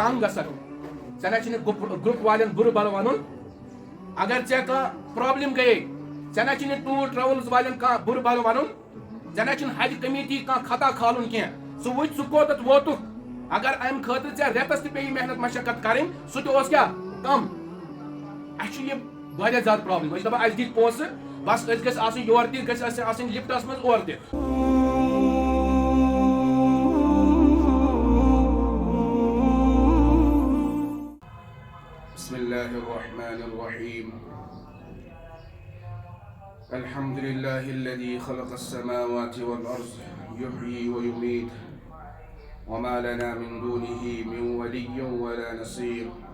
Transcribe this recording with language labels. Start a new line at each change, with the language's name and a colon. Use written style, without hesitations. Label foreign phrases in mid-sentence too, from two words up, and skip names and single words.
Kashmiri: تنگ گژھکھ ژےٚ نہ چھُنہٕ گروپ والٮ۪ن بُرٕ بل ونُن اگر ژےٚ کانٛہہ پرابلم گٔیے ژےٚ نہ چھُنہٕ ٹوٗر ٹریولز والٮ۪ن کانٛہہ بُرٕ بل ونُن ژےٚ نہ چھُنہٕ حج کمیٹی کانٛہہ خطا کھالُن کینٛہہ ژٕ وٕچھ ژٕ کوٚتتھ ووتُکھ اگر امہِ خٲطرٕ ژےٚ رٮ۪تس تہِ پیٚیہِ محنت مشقت کرٕنۍ سُہ تہِ اوس کیٛاہ کم اسہِ چھُ یہِ واریاہ زیادٕ پرابلم أسۍ چھِ دپان اسہِ دِتۍ پونٛسہٕ بس أسۍ گژھِ آسٕنۍ یورٕ تہِ گژھِ اسہِ آسٕنۍ لفٹس منٛز اورٕ تہِ
Arabic: بسم الله الرحمن الرحيم الحمد لله الذي خلق السماوات والأرض يحيي ويميت وما لنا من دونه من ولي ولا نصير